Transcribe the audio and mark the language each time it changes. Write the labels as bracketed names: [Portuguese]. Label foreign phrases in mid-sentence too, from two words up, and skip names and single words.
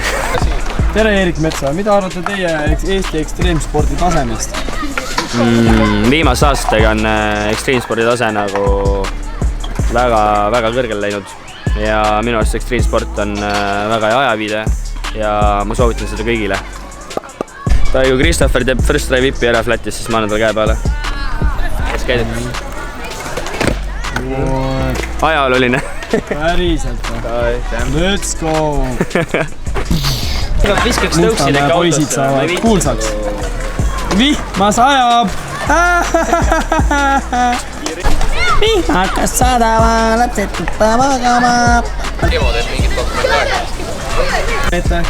[Estonian] Tere Eerik Metsa, mida arvate teie Eesti ekstreemspordi tasemest? Viimase aastatega on ekstreemspordi tase nagu väga kõrgel läinud ja minu arust ekstreemsport on väga hea ajaviide ja ma soovitan seda kõigile. Kui Christopher teeb [English] first try [Estonian] vipi ära flatis, siis ma annan talle käe peale. Kas käidab? Ajalooline. Päriselt või? [English] Let's go! [Estonian] Viskaks tõuksile ka poisid saavad kuulsaks. Vihma sajab! Vihma hakkas sadama, lapsed tuppa magama. Evo teeb mingit dokumentaari.